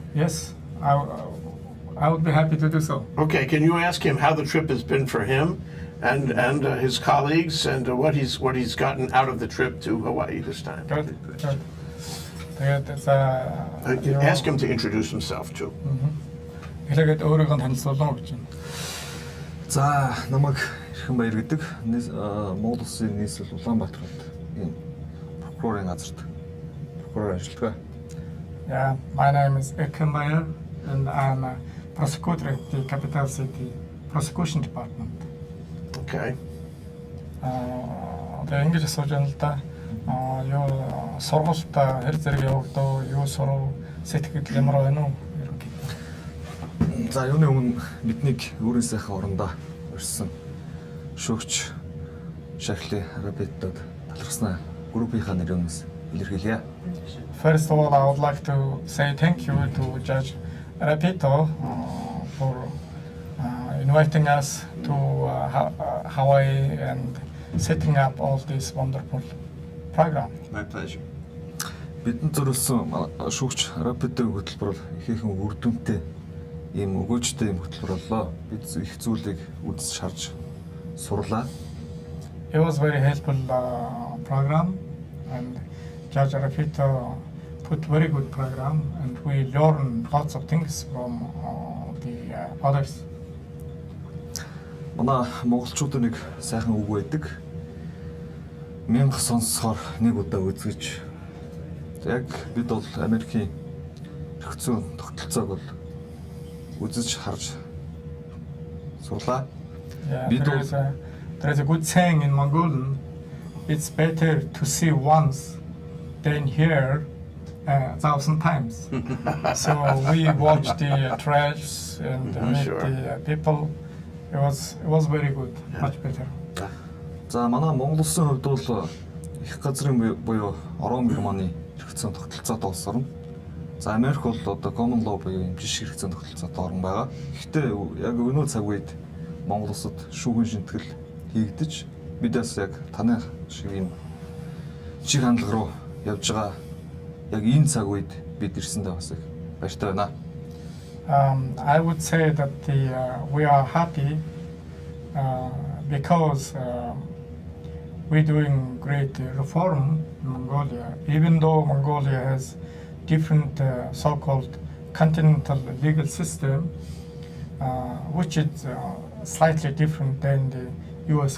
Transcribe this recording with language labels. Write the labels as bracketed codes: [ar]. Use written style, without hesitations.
[en] Yes, I would be happy to do so. Okay, can you ask him how the trip has been for him and his colleagues, and what he's gotten out of the trip to Hawaii this time? Good. Ask him to introduce himself too. [mn] Хэлээд өөрийгөө танилцуулна гэж байна. За, намайг Эрхэн Баяр гэдэг. Монгол Улсын нийслэл Улаанбаатарт ийм прокурорын газарт прокурор ажилладаг. [en] Yeah, my name is Erkan Bayer and I'm a prosecutor at the Capital City Prosecution Department. Okay. [mn] Тэгээ ингэж асууж байна л да. Юу сургуультай хэр зэрэг явагдав, юу сурав, сэтгэл ямар байна уу? За, юуны өмнө биднийг өөрийн сайхан орондоо урьдсан шүүгч Shackley Raffettod талархснаа группийнхаа нэрээс илэрхийлье. [en] First of all, I would like to say thank you to Judge Raffetto for inviting us to Hawaii and setting up all this wonderful program. My pleasure. [mn] Бидэнд зориулсан шүүгч Raffettoгийн хөтөлбөр ихээхэн үр дүнтэй ийм өгөөжтэй ийм хөтөлбөр боллоо. Бид их зүйлийг үзэж харж сурлаа. [en] It was very helpful program, and Judge Raffetto put very good program, and we learned lots of things from the others. [mn] Манай монголчуудад нэг сайхан үг байдаг. 1000 сонсохоор нэг удаа үзэж. Яг бид бол Америкийн хэрэгцээ тогтолцоог бол үзэж харж сурлаа. [en] Yeah, there is a good saying in Mongolian. It's better to see once than hear 1,000 times. So we watched the trash and met Sure. the people. It was very good, much better. [mn] За, манай Монгол Улсын хувьд бол их газрын буюу Орон Германы хэрэгцээ тогтолцоотой улс орно. За, Америк бол одоо common law буюу юм жишг хэрэгцээ тогтолцоотой орн байгаа. Гэхдээ яг өнөө цаг үед Монгол улсад шүүгэн шинтгэл хийгдэж бидээс яг таны шиг юм чиг хандлага руу явж байгаа. Яг энэ цаг үед бид ирсэндээ бас их баяртай байна. [en] I would say that we are happy because we're doing great reform in Mongolia, even though Mongolia has different so-called continental legal system, which is slightly different than the U.S.